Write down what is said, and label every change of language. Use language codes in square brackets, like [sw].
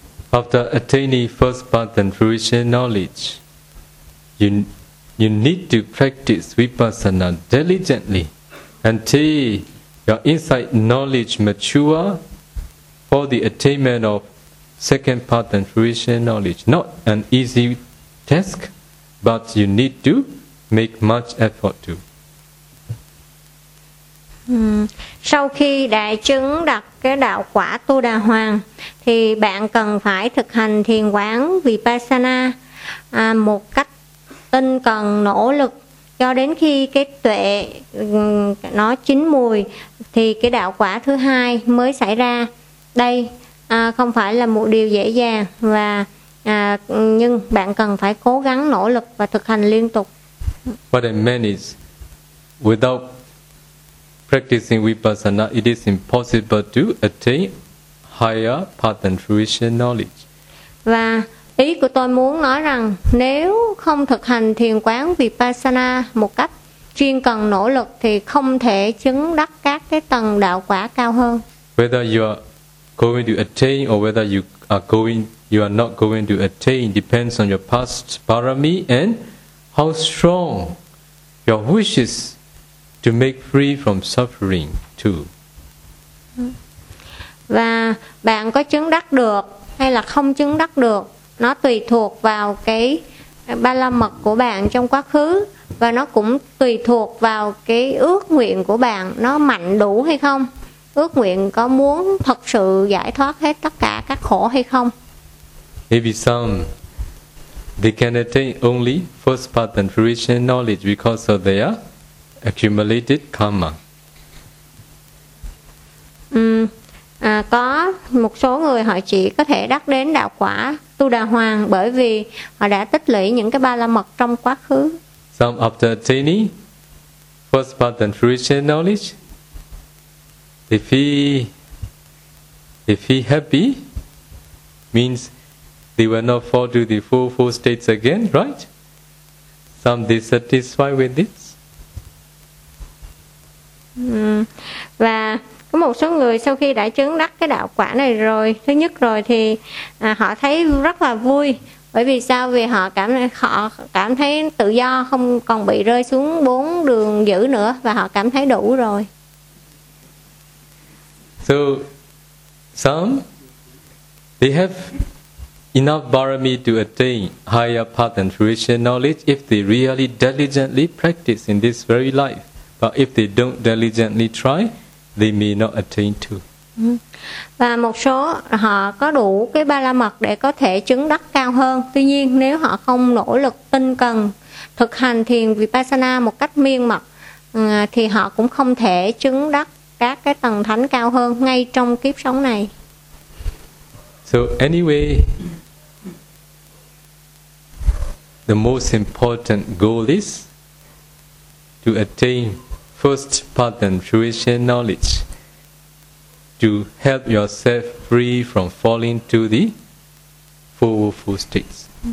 [en] After attaining first path and fruition knowledge, you need to practice vipassana diligently until your insight knowledge mature for the attainment of second path and fruition knowledge. Not an easy task, but you need to make much effort to. [vi] Sau khi đại chứng đạt cái đạo quả Tu Đà Hoàng thì bạn cần phải thực hành thiền quán vipassana một cách tinh cần, nỗ lực cho đến khi cái tuệ nó chín mùi thì cái đạo quả thứ hai mới xảy ra. Đây không phải là một điều dễ dàng và nhưng bạn cần phải cố gắng, nỗ lực và thực hành liên tục. [en] What I mean is, without practicing vipassana, it is impossible to attain higher path and fruition knowledge. [vi] Và ý của tôi muốn nói rằng nếu không thực hành thiền quán vipassana một cách chuyên cần, nỗ lực thì không thể chứng đắc các cái tầng đạo quả cao hơn. [en] Whether you are going to attain or whether you are not going to attain depends on your past parami and how strong your wishes to make free from suffering too. [vi] Và bạn có chứng đắc được hay là không chứng đắc được, nó tùy thuộc vào cái ba la mật của bạn trong quá khứ và nó cũng tùy thuộc vào cái ước nguyện của bạn nó mạnh đủ hay không, ước nguyện có muốn thật sự giải thoát hết tất cả các khổ hay không. [en] Maybe some they can attain only first path and fruition knowledge because of their accumulated karma. [vi] Có một số người họ chỉ có thể đắc đến đạo quả Tu Đà Hoàng bởi vì họ đã tích lũy những cái ba la mật trong quá khứ. [en] Some after attaining first path and fruition knowledge, they feel happy, means they will not fall to the four states again, right? Some dissatisfied with it. [vi] Và có một số người sau khi đã chứng đắc cái đạo quả này rồi, thứ nhất rồi thì họ thấy rất là vui. Bởi vì sao? Vì họ cảm thấy tự do, không còn bị rơi xuống 4 đường dữ nữa và họ cảm thấy đủ rồi. [en] So some, they have enough barami to attain higher path and fruition knowledge if they really diligently practice in this very life. But if they don't diligently try, they may not attain to. [vi] Và một số họ có đủ cái ba la mật để có thể chứng đắc cao hơn. Tuy nhiên nếu họ không nỗ lực tinh cần thực hành thiền Vipassana một cách miên mật thì họ cũng không thể chứng đắc các cái tầng thánh cao hơn ngay trong kiếp sống này. [en] So anyway, the most important goal is to attain first path and fruition knowledge, to help yourself free from falling to the four woeful states.